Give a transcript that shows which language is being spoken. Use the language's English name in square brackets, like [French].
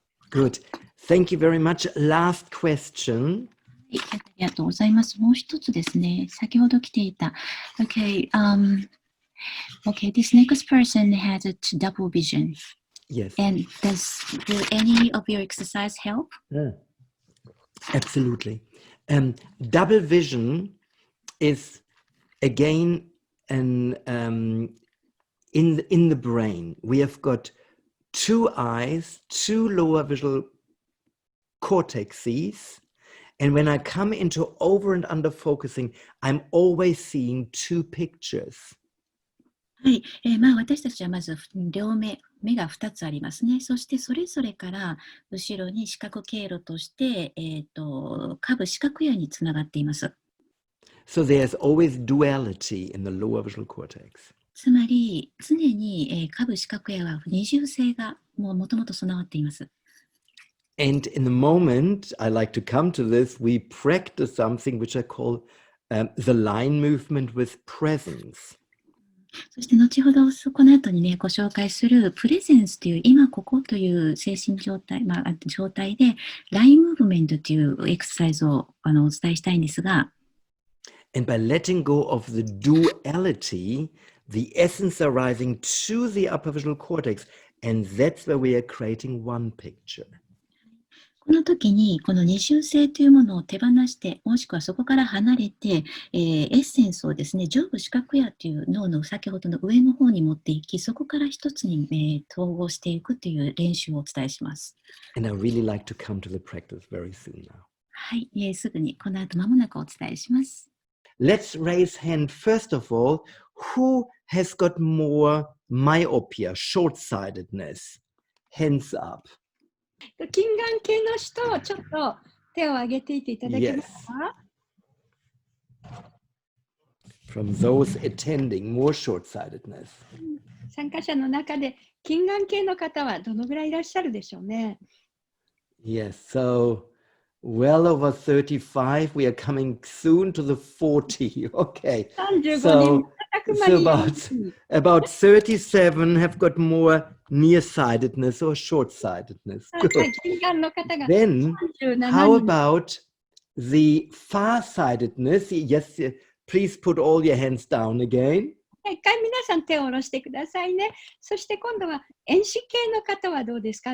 [English] Good. Thank you very much. Last question. [Japanese] ありがとうございます。もう一つですね。先ほど来ていた。 [English] Okay, this next person has a double vision. Yes. And will any of your exercise help? Absolutely. Double vision is again in the brain. We have got two eyes, two lower visual cortexes, and when I come into over and under focusing, I'm always seeing two pictures. [Japanese] はい、私たちはまず両目が2つありますね。そしてそれぞれから後ろに視覚経路として、下部視覚野につながっています。 [English] So there's always duality in the lower visual cortex. [Japanese] つまり常に、下部視覚野は二重性がもともと備わっています。 [English] And in the moment, I like to come to this, we practice something which I call the line movement with presence. [Japanese] そして後ほどこの後にねご紹介するプレゼンスという今ここという精神状態、状態でラインムーブメントというエクササイズをお伝えしたいんですが、 [English] And by letting go of the duality, the essence arising to the upper visual cortex, and that's where we are creating one picture. [Japanese] この時にこの二重性というものを手放して、もしくはそこから離れて、エッセンスをですね、上部視覚野という脳の先ほどの上の方に持っていき、そこから一つに、統合していくという練習をお伝えします。 [English] And I really like to come to the practice very soon now. [Japanese] はい、すぐにこの後間もなくお伝えします。 [English] Let's raise hand first of all. Who has got more myopia, short-sightedness? Hands up. [Japanese] 近眼系の人、ちょっと手を挙げていていただけますか？ [English] From those attending, more short-sightedness. [Japanese] 参加者の中で近眼系の方はどのぐらいいらっしゃるでしょうね。 [English] Yes, so well over 35. We are coming soon to the 40. Okay. 35 So about 37 have got more nearsightedness or short-sightedness. Good. Then, how about the far-sightedness? Yes, please put all your hands down again. [Japanese] 一回皆さん手を下ろしてくださいね。そして今度は遠視系の方はどうですか？